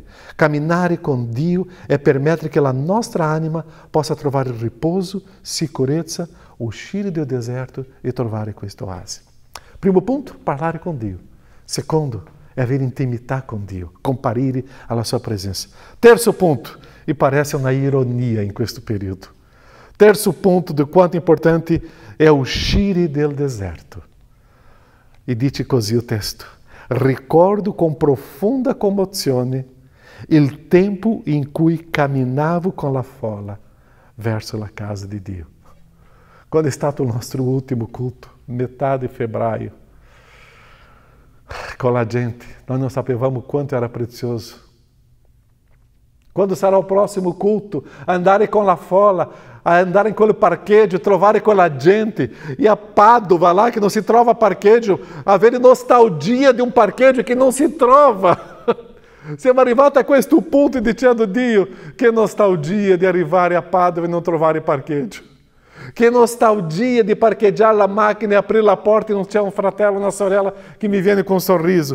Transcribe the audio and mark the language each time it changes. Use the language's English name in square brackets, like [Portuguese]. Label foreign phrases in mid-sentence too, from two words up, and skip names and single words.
[Italian] Camminare con Dio è permettere che la nostra anima possa trovare riposo, sicurezza, uscire dal deserto e trovare questo oasi. Primo punto, parlare con Dio. Secondo, è avere intimità con Dio, comparire alla sua presença. [Portuguese] Terzo ponto, e parece uma ironia em questo período. [Italian] Terzo [Portuguese] ponto do [Italian] quanto importante é uscire del deserto. E dice così o testo: ricordo [Portuguese] com profunda [Italian] commozione il tempo in cui camminavo con la folla verso la casa di Dio. Quando è stato il nostro ultimo culto, metà di febbraio, [Portuguese] com a gente, nós não [Italian] sapevamo quanto era [Portuguese] precioso. [Italian] Quando sarà [Portuguese] o próximo culto, [Italian] andare con la folla, andare in quel parcheggio, trovare quella gente, e a Padova [Portuguese] lá que não se [Italian] trova parcheggio, avere nostalgia di un parcheggio che non si trova. Siamo arrivati a questo punto dicendo: Dio, che nostalgia di arrivare a Padova e non trovare parcheggio. Che nostalgia di parcheggiare la macchina e aprire la porta e non c'è un fratello, una sorella che mi viene con un sorriso.